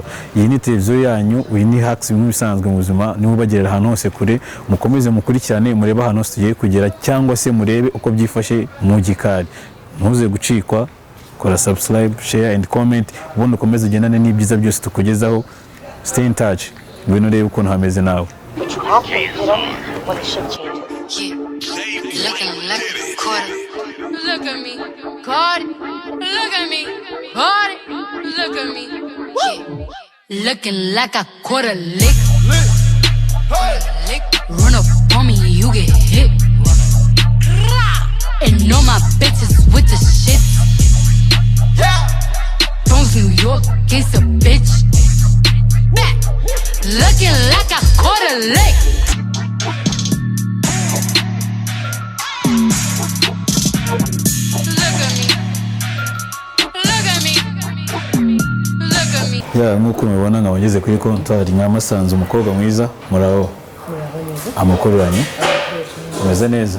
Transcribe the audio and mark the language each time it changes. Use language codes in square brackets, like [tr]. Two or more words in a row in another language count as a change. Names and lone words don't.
[rw] Iyi ni televiziyo yanyu, uyu ni Hacks, bimwe bisanzwe mu buzima, niba ubagerera ahantu hose kure, mukomeze mukurikirane, murebe ahantu hose tugiye kugera cyangwa se murebe uko byifashe mu gikari. Ntuze gucikwa, kora subscribe, [en] share and comment, [rw] ubundi ukomeze ugendane n'ibyiza byose tukugezaho. [en] Stay in touch, [rw] ngwino urebe ukuntu hameze nawe. [en] Looking like a quarter. Look at me, caught it. Look at me, caught it. Look at me, yeah. Looking like a quarter lick. Run up on me, you get hit. And all my bitches with the shit. Bronx, New York, gangsta bitch. Back. Looking like a quarter lick. [rw] Nk'uko mubibona nkabageze kuri kontwari Nyamasanze, umukobwa mwiza. Muraho amakuru yanyu? Meze neza?